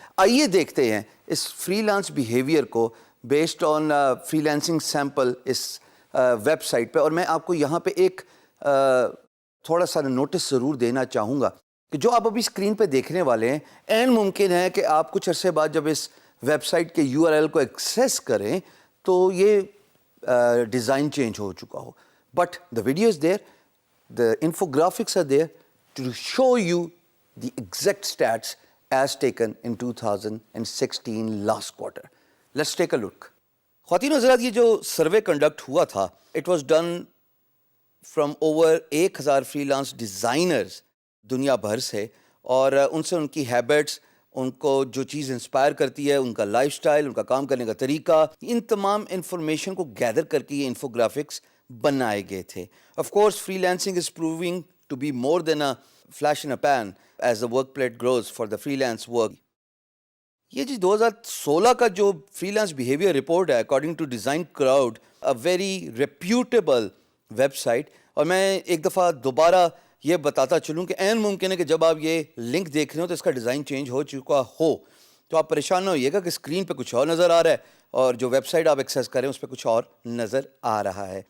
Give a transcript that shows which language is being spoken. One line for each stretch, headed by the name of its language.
Urdu: آئیے دیکھتے ہیں اس فری لانس بیہیویئر کو
English: based on freelancing sample
Urdu: اس web site پہ. اور میں آپ کو یہاں پہ ایک تھوڑا سا نوٹس ضرور دینا چاہوں گا کہ جو آپ ابھی اسکرین پہ دیکھنے والے ہیں، عین ممکن ہے کہ آپ کچھ عرصے بعد جب اس ویب سائٹ کے URL کو ایکسیس کریں تو یہ ڈیزائن چینج ہو چکا ہو.
English: But the video is there, the infographics are there to show you the exact status as taken in 2016 last quarter. Let's take a look.
Urdu: خواتین و حضرات، یہ جو سروے کنڈکٹ ہوا تھا،
English: it was done from over 1000 freelance designers
Urdu: دنیا بھر سے، اور ان سے ان کی ہیبٹس، ان کو جو چیز انسپائر کرتی ہے، ان کا لائف سٹائل، ان کا کام کرنے کا طریقہ، ان تمام انفارمیشن کو گیدر کر کے یہ انفوگرافکس بنائے گئے تھے.
English: Of course freelancing is proving to be more than a flash in a pan as the work place grows for the freelance work.
Urdu: یہ جی 2016 کا جو فری لانس بیہیویئر رپورٹ ہے
English: According to design crowd, a very reputable website.
Urdu: اور میں ایک دفعہ دوبارہ یہ بتاتا چلوں کہ عین ممکن ہے کہ جب آپ یہ لنک دیکھ رہے ہو تو اس کا ڈیزائن چینج ہو چکا ہو، تو آپ پریشان نہ ہوئیے گا کہ اسکرین پہ کچھ اور نظر آ رہا ہے اور جو ویب سائٹ آپ ایکسیس کریں اس پہ کچھ اور نظر آ رہا ہے.